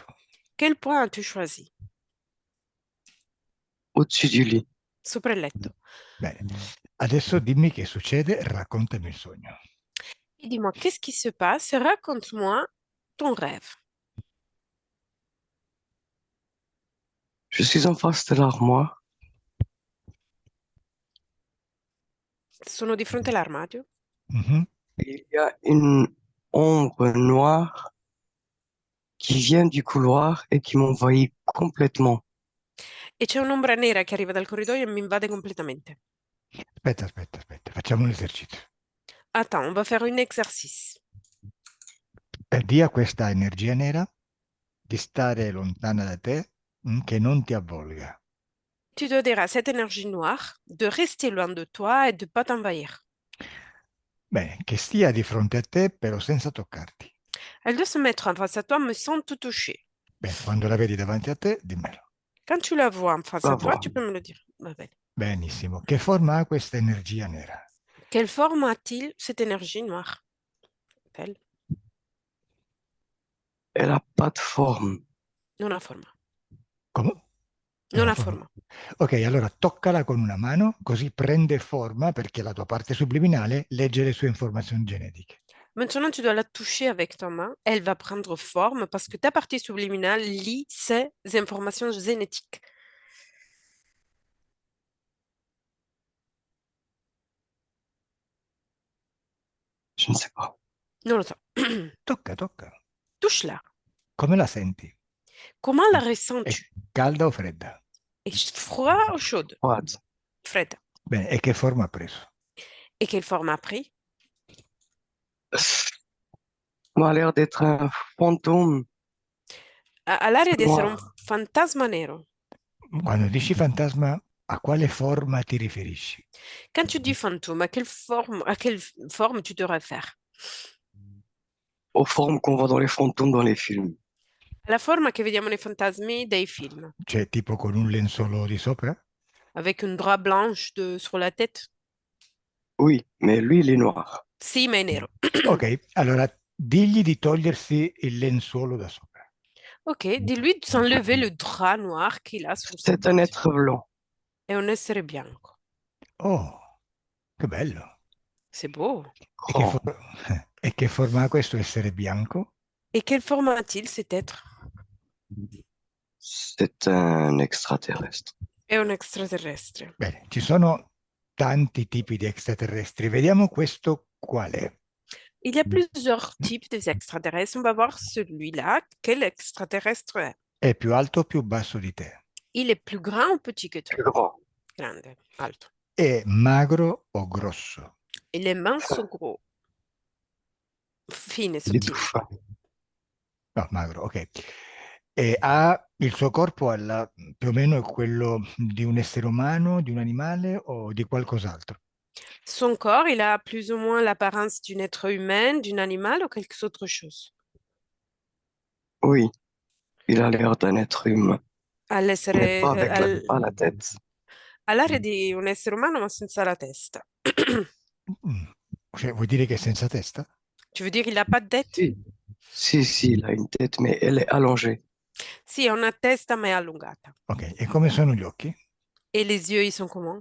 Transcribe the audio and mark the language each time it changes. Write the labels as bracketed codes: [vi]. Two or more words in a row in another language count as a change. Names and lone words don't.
[fr] Quel point as-tu choisi? Au-dessus du lit. [it] Sopra il letto. Bene, adesso dimmi che succede, raccontami il sogno. [fr] Et dis-moi, qu'est-ce qui se passe? Raconte-moi ton rêve. Je suis en face de l'armoire. [it] Sono di fronte all'armadio Mhm. [fr] Il y a une ombre noire qui vient du couloir et qui m'envahit complètement. [it] e c'è un'ombra nera che arriva dal corridoio e mi invade completamente. Aspetta, facciamo un esercizio. [fr] Attends, on va faire un exercice. [it] Di a questa energia nera di stare lontana da te, che non ti avvolga. [fr] Tu dois dire à cette énergie noire de rester loin de toi et de ne pas t'envahir. [it] Bene, che stia di fronte a te, però senza toccarti. [fr] Elle doit se mettre en face à toi, me sans te toucher. [it] Bene, quando la vedi davanti a te, dimmelo. [fr] Quand tu la vois en face La à toi, vois. tu peux me le dire. [it] Va bene. Benissimo. Che forma ha questa energia nera? [fr] Quelle forme a-t-il cette énergie noire? Belle. Elle n'a pas de forme. [it] Non ha forma. Come? Non Non ha ha forma. Ok, allora toccala con una mano, così prende forma perché la tua parte subliminale legge le sue informazioni genetiche. [fr] Maintenant, tu dois la toucher avec ta main. Elle va prendre forme parce que ta partie subliminale lit ces informations génétiques. Je ne sais pas. [it] Non lo so. Tocca. [fr] Touche-la. [it] Come la senti? [fr] Comment la [it] È [fr] ressens-tu? [it] calda o fredda? [fr] Est froid ou chaude? Froide. [it] Fredda. Bene, e che forma ha preso? [fr] Et quelle forme a pris? m'a l'air d'être un fantôme [it] Ha l'aria di essere un [fr] noir. [it] fantasma nero. Quando dici fantasma, a quale forma ti riferisci? [fr] Quand tu dis fantôme, à quelle forme tu te réfères? Aux formes qu'on voit dans les fantômes dans les films. [it] La forma che vediamo nei fantasmi dei film, Cioè, tipo con un lenzuolo di sopra? [fr] avec une drap blanche sur la tête. Oui, mais lui, il est noir. [it] Sì, ma è nero. Ok, allora digli di togliersi il lenzuolo da sopra. [fr] Ok, dis-lui de s'enlever le drap noir qu'il a sur sa C'est un tête. être blanc. [it] È un essere bianco. Oh, che bello. [fr] C'est beau. [it] E che, [fr] Grand. [it] e che forma ha questo essere bianco? [fr] Et quelle forme a-t-il cet être? C'est un extraterrestre. [it] È un extraterrestre. Bene, ci sono tanti tipi di extraterrestri. Vediamo questo qual è. [fr] Il y a plusieurs types d'extraterrestres. On va voir celui-là. Quel extraterrestre est? [it] È più alto o più basso di te? [fr] Il est plus grand ou petit que toi? Plus grand. [it] Grande, alto. È magro o grosso? [fr] Il est mince ou gros? Fine, Il est tout [it] sottile. [fr] fin. [it] No, magro, ok. E ha il suo corpo più o meno è quello di un essere umano, di un animale o di qualcos'altro? [fr] Son corps, il a plus ou moins l'apparence d'un être humain, d'un animal ou quelque autre chose. Oui, il a l'air d'un être humain, mais [it] All'essere, [fr] pas avec pas la tête. [it] all'aria di un essere umano ma senza la testa. Mm. Cioè, vuoi dire che è senza testa? [fr] Tu veux dire il n'a pas de tête? Si. Si, il a une tête, mais elle est allongée. [it] Sì, ha una testa ma è allungata. Ok, e come sono gli occhi? [fr] Et les yeux, ils sont comment?